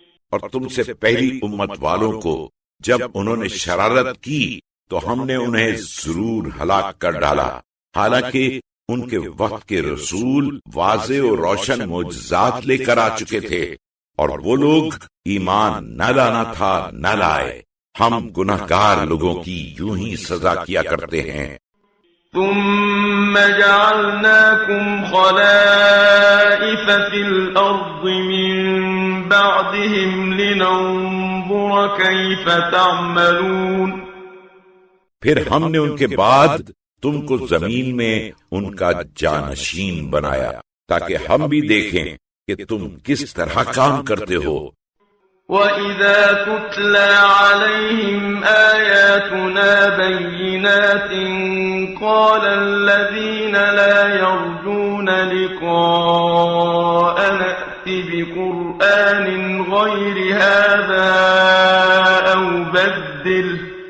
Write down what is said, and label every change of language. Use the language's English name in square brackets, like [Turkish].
[Urdu] اور تم سے پہلی امت والوں کو جب انہوں نے شرارت کی تو ہم نے انہیں ضرور ہلاک کر ڈالا، حالانکہ ان کے وقت کے رسول واضح اور روشن معجزات لے کر آ چکے تھے، اور وہ لوگ ایمان نہ لانا تھا نہ لائے۔ ہم گناہگار لوگوں کی یوں ہی سزا کیا کرتے ہیں۔ [Arabic] ثم جعلناكم خلائف في الأرض من بعدهم لننظر كيف تعملون۔ [Urdu] پھر ہم نے ان کے بعد تم کو زمین میں ان کا جانشین بنایا تاکہ ہم بھی دیکھیں کہ تم کس طرح کام کرتے ہو۔ [Arabic] وَإِذَا تُتْلَى عَلَيْهِمْ آيَاتُنَا بَيِّنَاتٍ قَالَ الَّذِينَ لَا يَرْجُونَ لِقَاءَنَا ائْتِ بِقُرْآنٍ غَيْرِ هَذَا أَوْ بَدِّلْهُ